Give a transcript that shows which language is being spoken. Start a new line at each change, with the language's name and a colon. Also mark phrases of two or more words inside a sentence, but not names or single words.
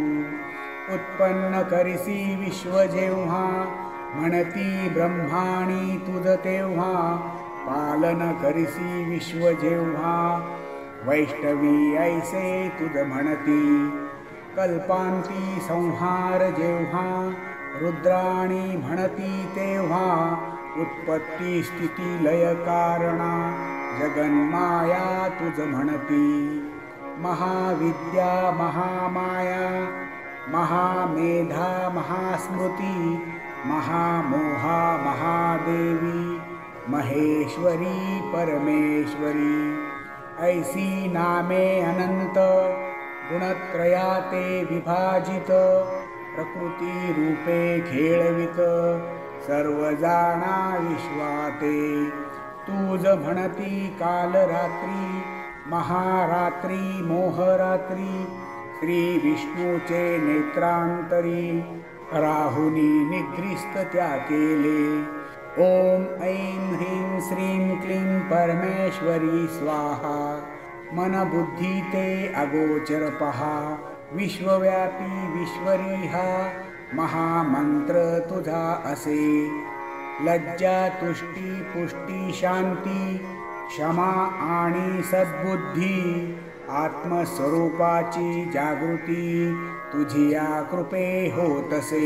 Marathi: उत्पन्न करिसी विश्व जेव्हा म्हणती ब्रह्माणी तुझ तेव्हा पालन करिसी विश्व जेव्हा वैष्णवी ऐसे तुझ म्हणती. कल्पांती संहार जेव्हा रुद्राणी म्हणती तेव्हा उत्पत्ती स्थिती लय कारणा जगन्माया तुझ म्हणती. महाविद्या महामाया महामेधा महास्मृती महामोहा महादेवी महेश्वरी परमेश्वरी ऐसी नामे अनंत गुणत्रया ते विभाजित प्रकृती रूपे खेळवित सर्व जाणा विश्वाते. तुझ म्हणती काल रात्री महारात्री मोहरात्री श्री विष्णूचे नेत्रांतरी राहुनी निद्रिस्त त्या केले.
Sanskrit: ओम ऐं ह्रीं श्रीं क्लीं परमेश्वरी स्वाहा.
Marathi: मन बुद्धी ते अगोचर पहा विश्वव्यापी विश्वरी हा महामंत्र तुझा असे. लज्जा तुष्टी पुष्टी शांती क्षमा आणि सद्बुद्धी आत्मस्वरूपाची जागृती तुझी या कृपे होतसे.